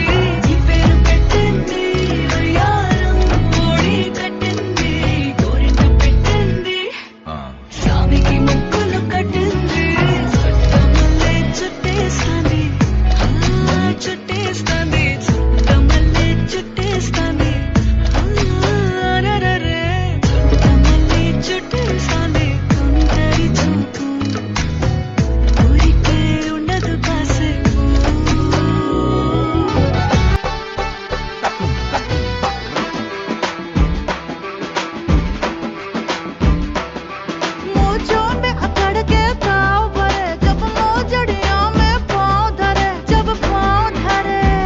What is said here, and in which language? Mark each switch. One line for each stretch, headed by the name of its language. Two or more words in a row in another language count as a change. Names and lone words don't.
Telugu: నీ పేరు పెట్టింది వయ్యారం ఓడి కట్టింది గోరింట పెట్టింది సామికి ముక్కులు కట్టింది చుట్టమల్లే చుట్టేస్తాంది చుట్టేస్తాంది చుట్టమల్లే చుట్టేస్తాంది అరరరే చుట్టమల్లే చుట్టేస్తాంది కుంటరి చూపు ఊరికే ఉండదు కాసేపు
Hindi: मोजों में अकड़ के ताव भरे जब मोजड़ियों में पाँव धरे जब पाँव धरे